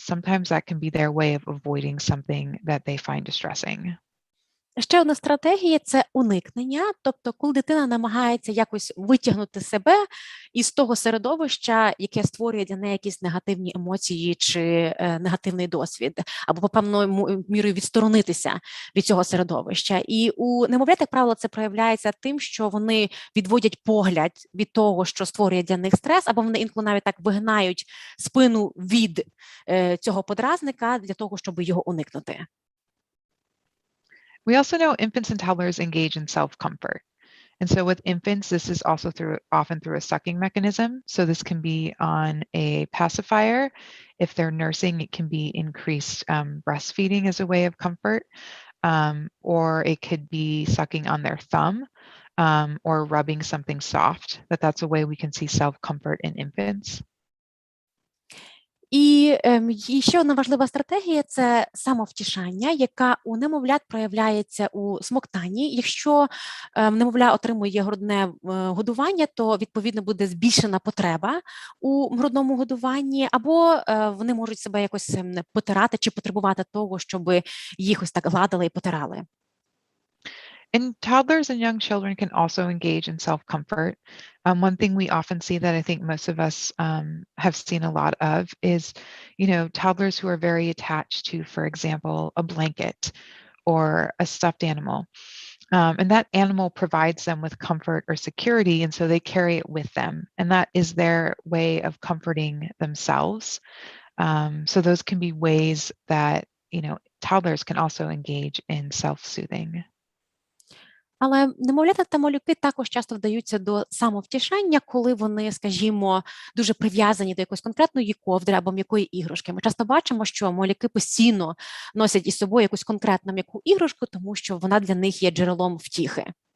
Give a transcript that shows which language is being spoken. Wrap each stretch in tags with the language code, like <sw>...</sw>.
<en>Sometimes that can be their way of avoiding something that they find distressing.</en> <uk>Ще одна стратегія – це уникнення, тобто коли дитина намагається якось витягнути себе із того середовища, яке створює для неї якісь негативні емоції чи негативний досвід, або по певною мірою відсторонитися від цього середовища. І у немовлят, як правило, це проявляється тим, що вони відводять погляд від того, що створює для них стрес, або вони інколи навіть так вигинають спину від цього подразника для того, щоб його уникнути.</uk> <en>We also know infants and toddlers engage in self-comfort. And so with infants, this is also often through a sucking mechanism. So this can be on a pacifier. If they're nursing, it can be increased breastfeeding as a way of comfort, or it could be sucking on their thumb or rubbing something soft. That's a way we can see self-comfort in infants.</en> <uk>І ще одна важлива стратегія – це самовтішання, яка у немовлят проявляється у смоктанні. Якщо немовля отримує грудне годування, то, відповідно, буде збільшена потреба у грудному годуванні, або вони можуть себе якось потирати чи потребувати того, щоб їх ось так гладили і потирали.</uk> <en>And toddlers and young children can also engage in self-comfort. One thing we often see that I think most of us have seen a lot of is, toddlers who are very attached to, for example, a blanket or a stuffed animal. And that animal provides them with comfort or security, and so they carry it with them. And that is their way of comforting themselves. So those can be ways that, toddlers can also engage in self-soothing.</en> <uk>Але немовлята та малюки також часто вдаються до самовтішання, коли вони, скажімо, дуже прив'язані до якоїсь конкретної ковдри або м'якої іграшки. Ми часто бачимо, що малюки постійно носять із собою якусь конкретну м'яку іграшку, тому що вона для них є джерелом втіхи.</uk>